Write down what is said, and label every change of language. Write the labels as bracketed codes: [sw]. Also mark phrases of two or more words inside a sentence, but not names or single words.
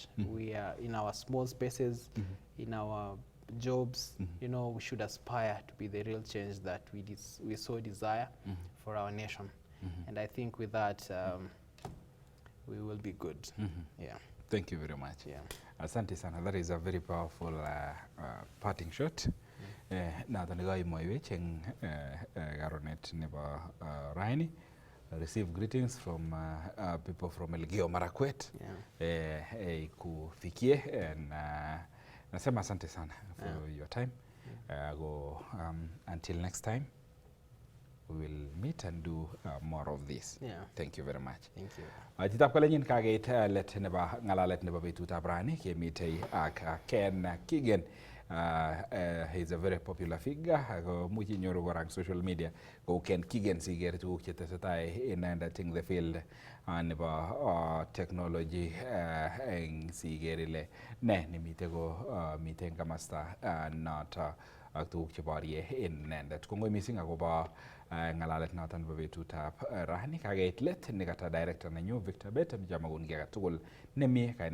[en] We are in our small spaces, in our jobs, you know, we should aspire to be the real change that we so desire for our nation. And I think with that, we will be good. Yeah. Thank you very much. Yeah. [sw] Asante sana. [en] That is a very powerful parting shot. [kln] Na tanigai moiwech eng garonet nebo Rani. [en] Receive greetings from people from Elgeyo Marakwet. Kufikie, and [sw] nasema asante sana [en] for your time. Until next time, we will meet and do more of this. Thank you very much. Thank you. [kln] Chitap kalenyin kageit let nebo ngalalet nebo Betutab Rani kemitei ak Ken Kigen. [en] He's a very popular figure. [kln] Much inyoru korang [en] social media [kln] ko Ken Kigen siger tuguk chetesetai inendet [en] in the field [kln] nebo technology eng siger ile ne nimite ko miten kamasta noto ak tuguk cheborye inendet. Kongoi missing akobo ngalalet noton nebo Betutab Rani. Kageit let nekata director nenyu Victor Bet, mjamakun kiy age tugul nemie.